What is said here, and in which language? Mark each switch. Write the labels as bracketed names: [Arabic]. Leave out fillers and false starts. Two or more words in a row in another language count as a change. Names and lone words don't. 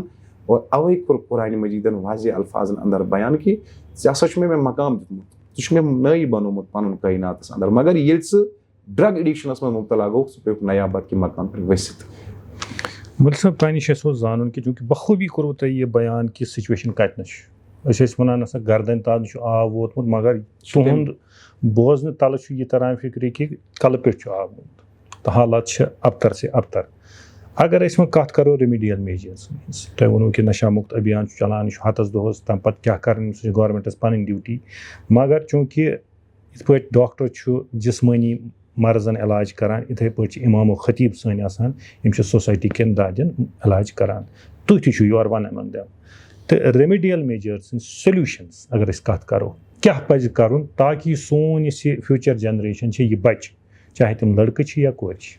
[Kashmiri] اور اوے کوٚر قرآنِ مجیٖدن واضح الفاظن اندر بیان کہِ ژےٚ ہسا چھُ مےٚ مقام دیُتمُت ژٕ چھُکھ مےٚ نٲیِب بنومُت پنُن کٲیناتس اندر مگر ییٚلہِ ژٕ ڈرگ ایڈکشنس منٛز مبتلا گوٚو ژٕ پیوٚکھ نیابت کہِ مقام پٮ۪ٹھ ؤسِتھ. مولوی صٲب تۄہہِ نِش اَسہِ اوس زانُن کہِ چوٗنٛکہِ بخوٗبی کوٚروٕ تۄہہِ یہِ بیان کہِ سُچویشن کتنَس چھِ. أسۍ ٲسۍ وَنان ہسا گردن تل چھُ آب ووتمُت مگر تُہُنٛد بوزنہٕ تلہٕ چھُ یہِ تران فِکرِ کہِ کلہٕ پٮ۪ٹھ چھُ آب گوٚمُت تہٕ حالات چھِ ابتر سے ابتر. اگر أسۍ وۄنۍ کتھ کرو [English] remedial measures [Kashmiri] ہٕنٛز تۄہہِ ووٚنوٕ کہِ [Hindi] नशा मुक्त अभियान [Kashmiri] چھُ چلان یہِ چھُ ہتس دۄہس تمہِ پتہٕ کیاہ کرٕنۍ سُہ چھِ گورمنٹس پنٕنۍ ڈیوٗٹی مگر چوٗنٛکہِ یِتھ پٲٹھۍ ڈاکٹر چھُ جسمٲنی مرضن علاج کران یِتھَے پٲٹھۍ چھِ اِمام و خطیٖب سٲنۍ آسان یِم چھِ سوسایٹی کٮ۪ن دادٮ۪ن علاج کران تُہۍ تہِ چھُو [English] you are one among them [Kashmiri] تہٕ [English] remedial measures and solutions [Kashmiri] اگر أسۍ کَتھ کَرو کیٛاہ پَزِ کَرُن تاکہِ سون یُس یہِ فیوٗچر جنریشن چھِ یہِ بَچہِ چاہے تِم لٔڑکہٕ چھِ یا کورِ چھِ.